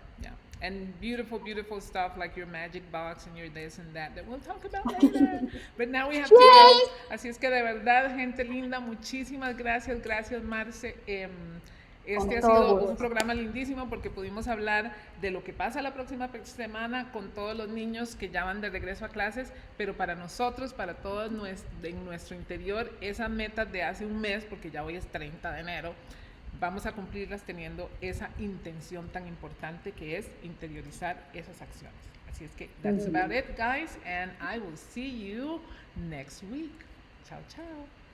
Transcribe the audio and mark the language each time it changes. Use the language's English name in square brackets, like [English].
[English] Yeah, and beautiful, beautiful stuff like your magic box and your this and that we'll talk about later. But now we have to go. [Spanish] Así es que de verdad, gente linda, muchísimas gracias, Marce. Este ha sido un programa lindísimo porque pudimos hablar de lo que pasa la próxima semana con todos los niños que ya van de regreso a clases, pero para nosotros, para todos en nuestro interior, esa meta de hace un mes, porque ya hoy es 30 de enero, vamos a cumplirlas teniendo esa intención tan importante que es interiorizar esas acciones. Así es que [English] that's about it, guys, and I will see you next week. Chao, chao.